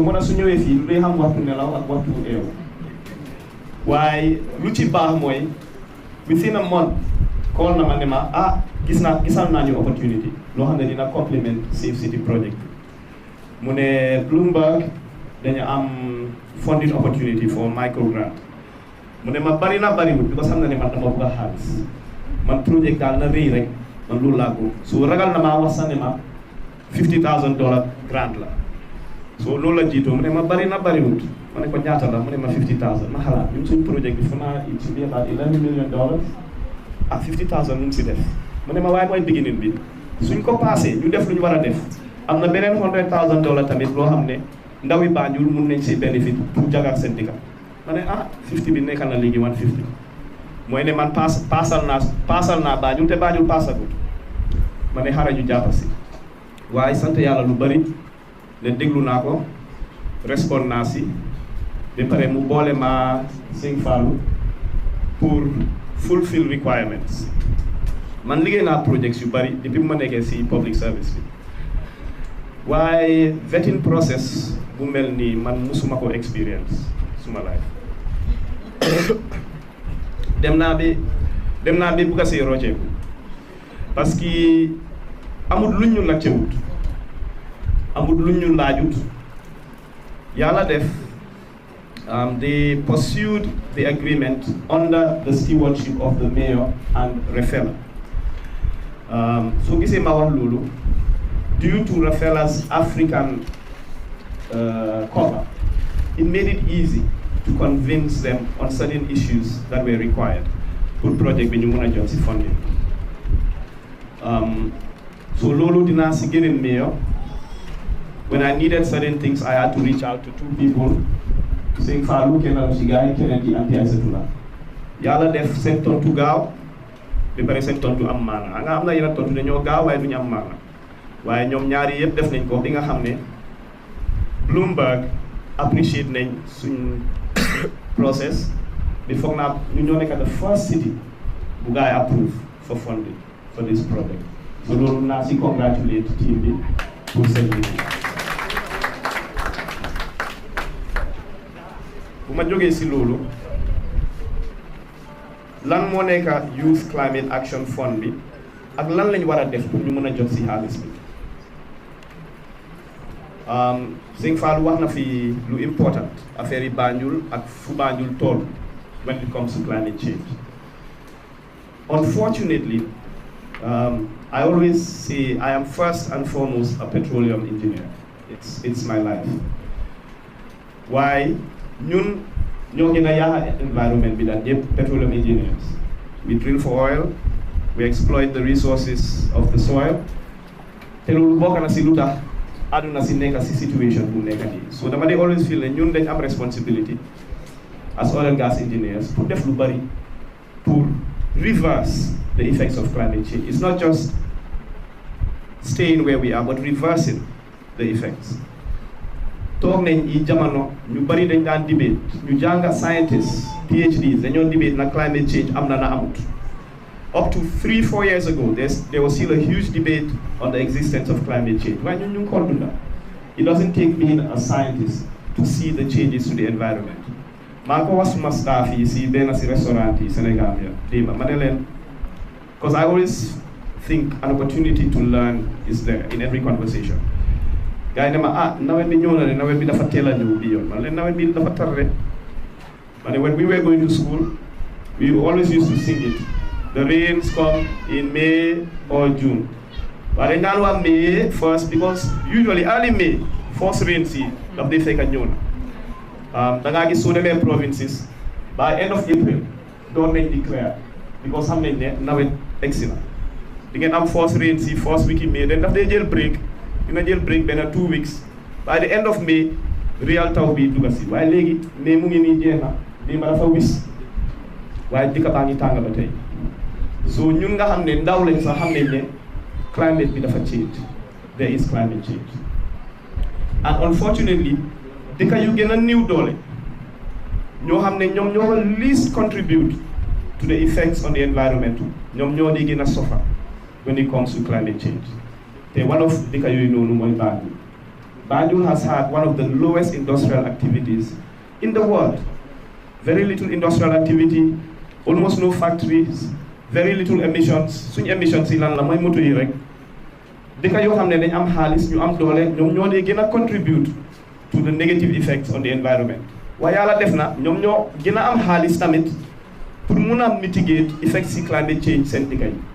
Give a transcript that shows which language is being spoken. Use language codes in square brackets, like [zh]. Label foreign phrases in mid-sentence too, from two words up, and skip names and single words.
[wo] mën a su ñëwee fii lu dee xam waxtu nelaw ak waxtu eew waaye lu ci baax mooy [en] within a month [wo] call na ma ne ma gisal naa ñu opportunity loo xam ne dina complement Safe City project mu ne Bloomberg dañu am [en] funding opportunity for micro grant [wo] mu ne ma bari na bariwul because xam na ne man dama bëgg a xaalis man project daal na rëy rek man loolu laa ko so ragal na maa wax sax ne ma $50,000 grant la so loolu la jiitoo mu ne ma bari na bariwul ma ne ko ñaata la mu ne ma 50,000 ma xalaat ñun suñ project bi fu naa [en] it should be about $11 million ak 50,000 ñu si def mu ne ma waaye mooy beginning bi suñ ko passé ñu def lu ñu war a def am [wo] na beneen $100,000 tamit loo xam ne ndawi Banjul mun nañ si bénéfice pour jagal seen dëkk ma ne 50 bi nekk na léegi 150 mooy ne man paasal naa Banjul te Banjul paasagul ma ne xaaral ñu jàpp si waaye sant yàlla lu bari ne déglu naa ko respond naa si ba pare mu boole ma Sëñ Fallou pour [en] fulfill requirements [wo] man liggéey naa projects yu bari depuis bu ma nekkee si [en] public service [wo] bi waaye [en] vetting process [wo] bu mel nii man musuma ko experience suma life dem naa bi bugg a see rocceeku [fr] parce que [wo] amul luñ ñu laajtewut amul luñ ñu laajut yàlla def [en] they pursued the agreement under the stewardship of the mayor and Rafela [wo] soo gisee ma wax loolu [en] due to Rafela's African cover, it made it easy to convince them on certain issues that were required for project [wo] bi ñu mën a jot si [en] funding. [wo] So loolu dinaa si gërëm mayor. [en] When I needed certain things, I had to reach out to 2 people. [wo] Sëñ Fallou kenn si gars yi keneen ki anti Aïssatou la yàlla def seen tontu gaaw ba pare seen tontu am maana nga am na yeneen tontu dañoo gaaw waaye duñu am maana waaye ñoom ñaari yëpp def nañ ko bi nga xam ne Bloomberg appreciate nañ suñ process bi foog naa ñu ñoo nekk [en] the first city [wo] bu gars yi [en] approve for funding for this project [wo] so loolu naa si congratulate team bi pour seen liggéey bu ma jógee si loolu lan moo nekk Youth Climate Action Fund bi ak lan lañ war a def pour ñu mën a jot si xaalis bi Sëñ Fallou wax na fi lu important affaire yi Banjul ak fu Banjul toll [en] when it comes to climate change. Unfortunately, I always say I am first and foremost a petroleum engineer. It's my life. Why? [wo] Ñun ñoo gën a yaaxa environment bi daan yëpp [en] petroleum engineers. We drill for oil, we exploit the resources of the soil. [wo] Te loolu bokk na si lu tax aduna si nekk si situation bu nekk nii. So dama dey [en] always feel [wo] ne ñun dañ am responsibility [en] as oil and gas engineers [wo] pour def lu bari pour [en] reverse the effects of climate change. It's not just staying where we are, but reversing the effects. [wo] Toog nañ yi jamono ñu bari dañ daan debate ñu jànga scientists PhDs dañoo debate na climate change am na amut. [en] Up to 3-4 years ago, there was still a huge debate on the existence of climate change. [wo] Why ñun ñu ko dunda? [en] It doesn't take being a scientist to see the changes to the environment. [wo] maa ko wax suma staff yi si benn si restaurant yi Sénégal ya démba ma ne leen [en] because I always think an opportunity to learn is there in every conversation. [wo] Gars yi ne ma nawet bi ñëw na de nawet bi dafa teel a ñëw bi yoon man leen nawet bi dafa tar rek ma ne [en] when we were going to school we always used to sing it. The rains come in May or June. But in May first because usually early May, first rains of the fake and [wo] da nga gis so demee [en] provinces by end of April [wo] door nañ [en] declare because [wo] xam nañ ne nawet egsi na di ngeen [en] am first rain si first week in May then [wo] daf dee jël [en] break [wo] dina jël [en] break benn 2 weeks by the end of May real [wo] taw bi dugga si waaye léegi May mu ngi nii jeex na lii ma dafa wis waaye dëkk baa ngi tàng ba tey so ñun nga xam ne ndaw lañ sax xam nañ ne climate bi dafa change [en] there is climate change and unfortunately [wo] dëkk yu gën a néew doole ñoo xam ne ñoom ñoo [en] least contribute to the effects on the environment [wo] ñoom ñoo di gën a suffer [en] when it comes to climate change [wo] te [en] one of [wo] dëkk yooyu noonu mooy Banjul. [en] Banjul has had one of the lowest industrial activities in the world. Very little industrial activity, almost no factories, very little emissions. [wo] Suñ emissions yi lan la mooy moto yi rek dëkk yoo xam ne dañ am xaalis ñu am doole ñoom ñoo dee gën a [en] contribute to the negative effects on the environment. [wo] waaye yàlla def na ñoom ñoo gën a am xaalis tamit pour mun a [en] mitigate effects [wo] ci [en] climate change [wo] seen dëkk yi.